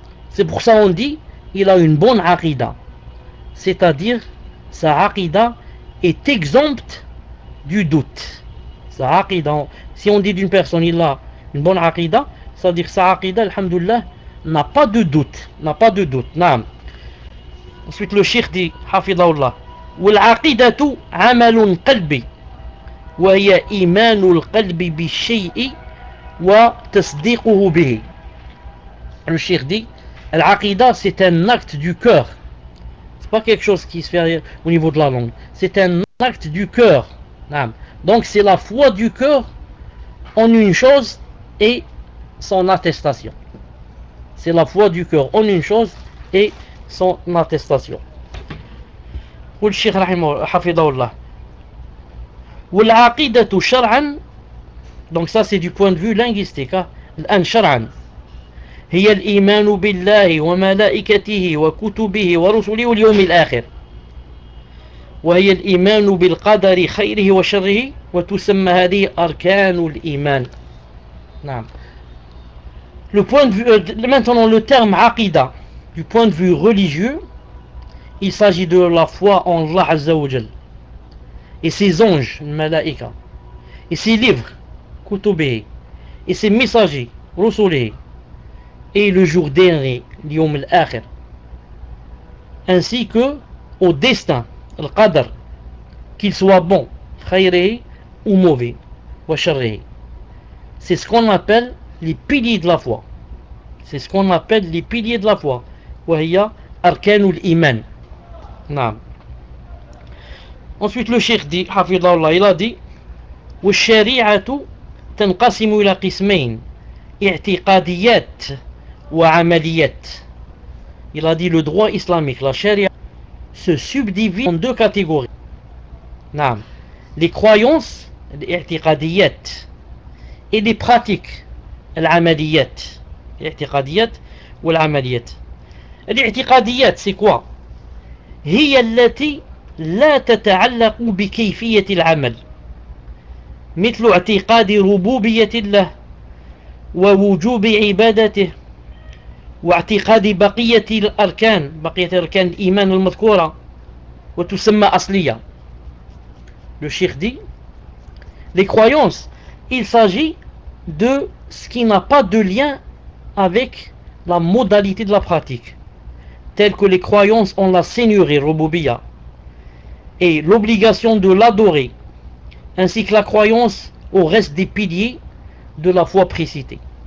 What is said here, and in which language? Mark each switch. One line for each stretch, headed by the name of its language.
French: C'est pour ça on dit il a une bonne عقيدة, c'est-à-dire sa عقيدة est exempte du doute. Sa عقيدة, si on dit d'une personne il a une bonne عقيدة, c'est-à-dire sa aqida, alhamdoulilah, n'a pas de doute. N'a pas de doute. Naam. Ensuite, le cheikh dit,
Arabic: Hafidhahullah, والعقيدة عمل قلبي وهي إيمان القلب بالشيء وتصديقه به.
French: Le cheikh dit, العقيدة c'est un acte du cœur. C'est pas quelque chose qui se fait au niveau de la langue. C'est un acte du cœur. Donc c'est la foi du cœur en une chose et son attestation. C'est la foi du cœur en une chose et son attestation.
Arabic: والشيخ رحمه حفظه الله والعقيدة شرعا.
French: Donc ça c'est du point de vue linguistique.
Arabic: الآن شرعا هي الإيمان بالله وملائكته وكتبه ورسله واليوم الآخر وهي الإيمان بالقدر خيره وشره وتسمى هذه أركان الإيمان. نعم.
French: Le point de vue, maintenant le terme عقيدة, du point de vue religieux, il s'agit de la foi en Allah Azza wa Jal et ses anges, le malaïka, et ses livres, kutubih, et ses messagers, rusulih, et le jour dernier, l'yom al-akhir, ainsi que au destin, le qadr, qu'il soit bon, khayri ou mauvais, wa sharri. C'est ce qu'on appelle les piliers de la foi. C'est ce qu'on appelle les piliers de la foi.
Arabic: Wa hiya arkanul iman. نعم.
French: Ensuite le cheikh dit, حفظه الله, il a dit,
Arabic: والشريعة تنقسم إلى قسمين اعتقاديات وعمليات.
French: Il a dit le droit islamique, la charia, se subdivise en deux catégories.
Arabic: نعم.
French: Les croyances, الاعتقاديات, et les pratiques, العمليات.
Arabic: الاعتقاديات والعمليات.
French: الاعتقاديات c'est quoi?
Arabic: هي التي لا تتعلق بكيفية العمل مثل اعتقاد ربوبية الله ووجوب عبادته واعتقاد بقية الأركان بقية أركان الإيمان المذكورة وتسمى أصلية.
French: Le cheikh dit, les croyances, il s'agit de ce qui n'a pas de lien avec la modalité de la pratique, telles que les croyances en la seigneurie, Rububiya, et l'obligation de l'adorer, ainsi que la croyance au reste des piliers de la foi précitée.